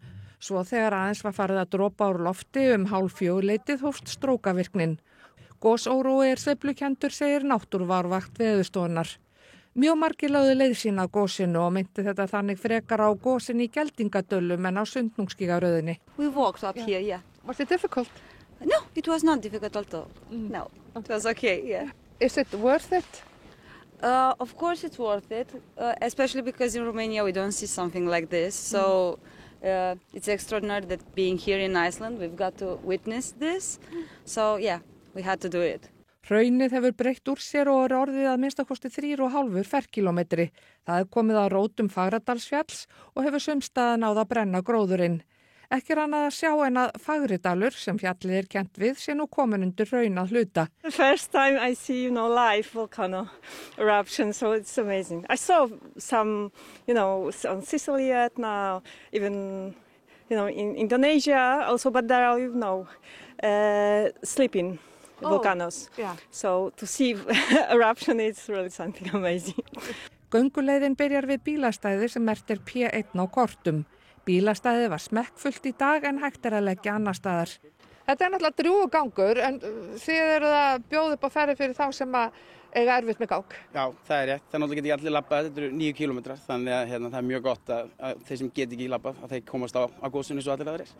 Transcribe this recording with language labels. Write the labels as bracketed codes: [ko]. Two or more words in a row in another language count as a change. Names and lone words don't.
[is] Svo þegar aðeins var farið að dropa úr lofti 3:30 hófst strókavirknin. Gosórói sveiflukenndur, segir náttúruvárvakt Veðurstofunnar. Mjög margir lögðu leið sína að gosinu og meinti þetta þannig frekar á gosin í Geldingadölum en á Sundhnúksgígaröðinni. [en] We walked up here, yeah. Was it difficult? No, it was not difficult at all. No, it was okay, yeah. Is it worth it? Of course it's worth it, especially because in Romania we don't see something like this. So it's extraordinary that being here in Iceland we've got to witness this. So yeah. We had to do it. [is] Hraunið hefur breytt úr sér og orðið að minnstakosti 3,5 ferkílómetri. Það komið að rótum Fagradalsfjalls og hefur sumstaðan náð að brenna gróðurinn. Ekki annað að sjá en að Fagridalur, sem fjallið kennt við, sé nú komin undir hraun að hluta. [en] The first time I see, live volcano eruption, so it's amazing. I saw some, on Sicily now, even, in Indonesia also, but there are, sleeping volcanoes. Yeah. So to see eruption is really something amazing. [is] Gönguleiðin byrjar við bílastæði sem merktir P1 á kortum. Bílastæðið var smekkfullt í dag en hægt að leggja annar staðar. Þetta er náttúrulega drjúgur gangur en þið eruð að bjóða upp á ferð fyrir þá sem eiga erfitt með gang. Já, það er rétt. Það náttúrulega geti allir labbað. Þetta eru 9 kílómetrar þannig að það er mjög gott að þeir sem geti ekki labbað að þeir komast á gósinu svo allir aðrir.